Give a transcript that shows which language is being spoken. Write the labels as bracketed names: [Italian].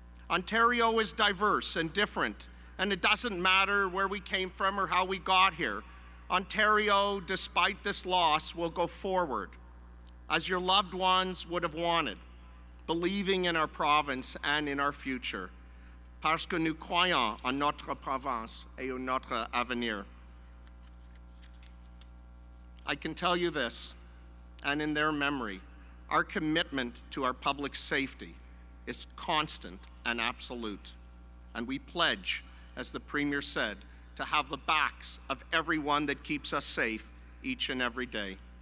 [English] Ontario is diverse and different, and it doesn't matter where we came from or how we got here. Ontario, despite this loss, will go forward as your loved ones would have wanted, believing in our province and in our future. [French] Parce que nous croyons en notre province et en notre avenir. [English] I can tell you this, and in their memory, our commitment to our public safety is constant and absolute. And we pledge, as the Premier said, to have the backs of everyone that keeps us safe each and every day.